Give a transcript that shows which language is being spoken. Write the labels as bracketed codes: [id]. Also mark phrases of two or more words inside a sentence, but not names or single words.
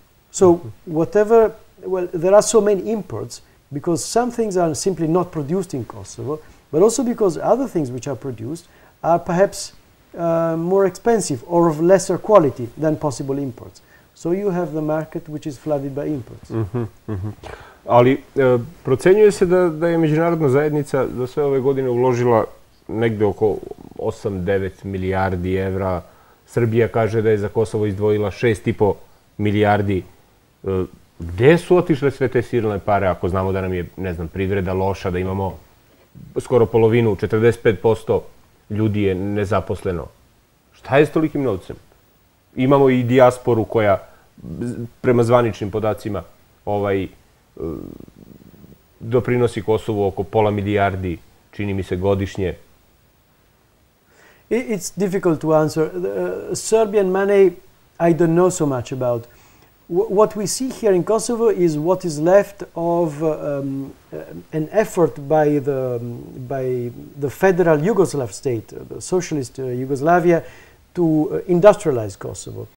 [en] So there are so many imports because some things are simply not produced in Kosovo, but also because other things which are produced are perhaps more expensive or of lesser quality than possible imports. So you have the market which is flooded by imports. [sr] Ali procenjuje se da je međunarodna zajednica za sve ove godine uložila negde oko 8-9 milijardi evra. Srbija kaže da je za Kosovo izdvojila 6,5 milijardi. Gde su otišle sve te silne pare, ako znamo da nam je, ne znam, privreda loša, da imamo skoro polovinu, 45% ljudi je nezaposleno? Šta je s tolikim novcem? Imamo i dijasporu koja, prema zvaničnim podacima, doprinosi Kosovu oko pola milijardi, čini mi se, godišnje. [en] It's difficult to answer. Serbian money, I don't know so much about. What we see here in Kosovo is what is left of an effort by the federal Yugoslav state, the socialist Yugoslavia, to industrialize Kosovo.